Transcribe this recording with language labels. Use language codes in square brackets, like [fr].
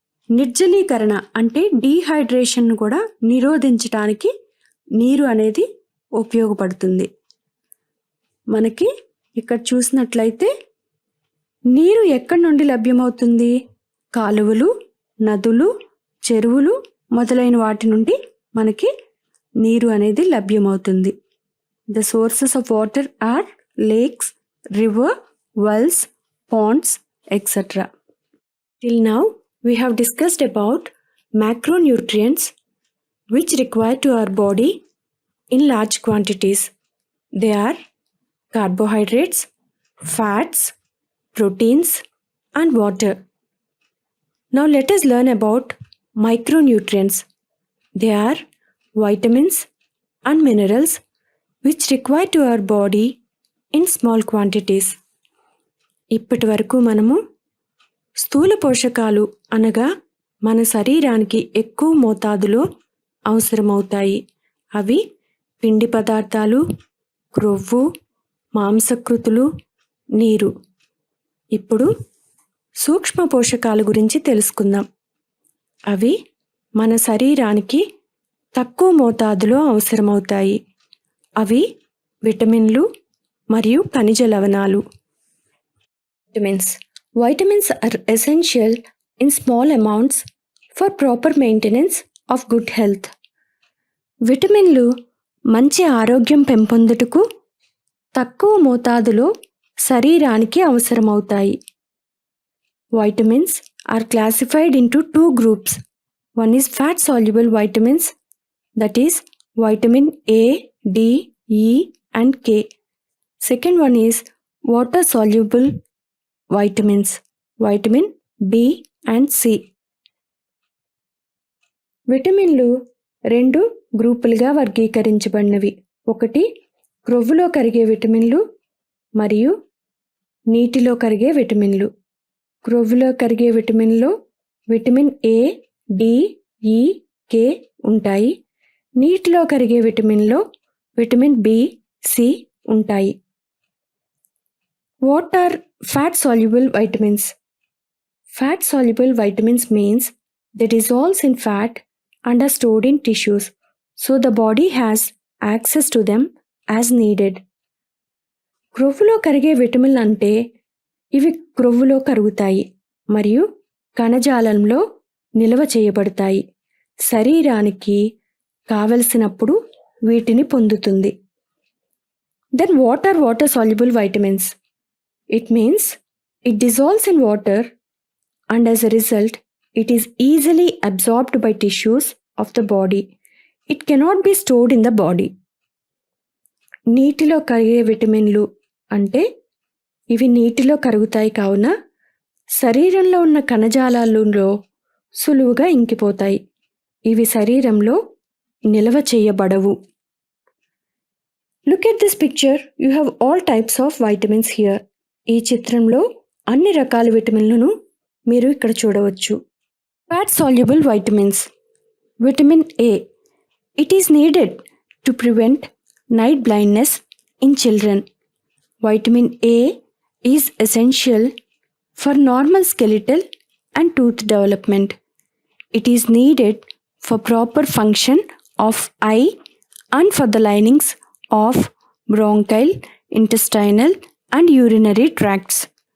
[te] నిర్జలీకరణ అంటే డీహైడ్రేషన్ను కూడా నిరోధించడానికి నీరు అనేది ఉపయోగపడుతుంది. మనకి ఇక్కడ చూసినట్లయితే నీరు ఎక్కడి నుండి లభ్యమవుతుంది? కాలువలు, నదులు, చెరువులు మొదలైన వాటి నుండి మనకి నీరు అనేది లభ్యమవుతుంది. [en] The sources of water are lakes, river, wells, ponds, etc. Till now, we have discussed about macronutrients which require to our body in large quantities. They are carbohydrates, fats, proteins, and water. Now let us learn about micronutrients. They are vitamins and minerals which require to our body in small quantities. [te] ఇప్పటి వరకు మనము స్థూల పోషకాలు అనగా మన శరీరానికి ఎక్కువ మోతాదులో అవసరమవుతాయి. అవి పిండి పదార్థాలు, క్రొవ్వు, మాంసకృతులు, నీరు. ఇప్పుడు సూక్ష్మ పోషకాల గురించి తెలుసుకుందాం. అవి మన శరీరానికి తక్కువ మోతాదులో అవసరమవుతాయి. అవి విటమిన్లు మరియు ఖనిజ లవణాలు. [en] Vitamins are essential in small amounts for proper maintenance of good health. [te] విటమిన్లు మంచి ఆరోగ్యం పెంపొందుటకు తక్కువ మోతాదులో శరీరానికి అవసరమవుతాయి. [en] Vitamins are classified into 2 groups. One is fat soluble vitamins, that is vitamin A, D, E and K. Second one is water soluble vitamins, vitamin B and C. [te] విటమిన్లు 2 గ్రూపులుగా వర్గీకరించబడినవి. ఒకటి క్రొవ్వులో కరిగే విటమిన్లు మరియు నీటిలో కరిగే విటమిన్లు. క్రొవ్వులో కరిగే విటమిన్లో విటమిన్ ఏ, డి, ఈ, కే ఉంటాయి. నీటిలో కరిగే విటమిన్లో విటమిన్ బి, సి ఉంటాయి. [en] What are fat soluble vitamins? Fat soluble vitamins means they dissolve in fat and are stored in tissues, so the body has access to them as needed. [te] క్రొవ్వులో కరిగే విటమిన్లు అంటే ఇవి క్రొవ్వులో కరుగుతాయి మరియు కణజాలంలో నిల్వ చేయబడతాయి. శరీరానికి కావలసినప్పుడు వీటిని పొందుతుంది. [en] Then what are water soluble vitamins? It means it dissolves in water and as a result it is easily absorbed by tissues of the body. It cannot be stored in the body. [te] నీటిలో కరిగే విటమిన్లు అంటే ఇవి నీటిలో కరుగుతాయి కావున శరీరంలో ఉన్న కణజాలాలలో సులువుగా ఇంకిపోతాయి. ఇవి శరీరంలో నిల్వ చేయబడవు. [en] Look at this picture. You have all types of vitamins here. [te] ఈ చిత్రంలో అన్ని రకాల విటమిన్లను మీరు ఇక్కడ చూడవచ్చు. [en] Fat soluble vitamins. Vitamin A. It is needed to prevent night blindness in children. Vitamin A is essential for normal skeletal and tooth development. It is needed for proper function of eye and for the linings of bronchial, intestinal and urinary tracts.